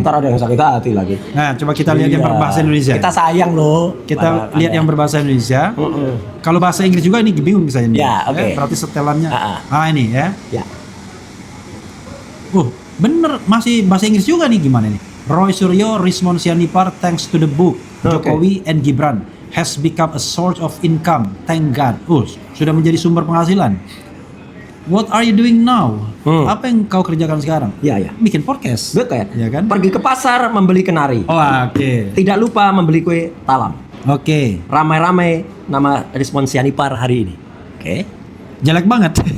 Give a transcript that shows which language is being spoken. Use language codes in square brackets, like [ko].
[id] Ntar ada yang sakit hati lagi. Nah, coba kita lihat yang berbahasa Indonesia. Kita sayang loh. Kita lihat yang berbahasa Indonesia. Kalau bahasa Inggris juga ini bingung saya ini. Ya, oke. Berarti setelannya. Ini ya. Ya. Bener masih bahasa Inggris juga nih, gimana nih? [en] Roy Suryo Rismon Sianipar thanks to the book Jokowi and Gibran has become a source of income, thank God. [id] Sudah menjadi sumber penghasilan. [en] What are you doing now? [id] Apa yang kau kerjakan sekarang? Ya. Bikin podcast. Betul ya kan? Pergi ke pasar membeli kenari. Oke. Tidak lupa membeli kue talam. Oke. Ramai-ramai nama Rismon Sianipar hari ini. Oke. Jelek banget.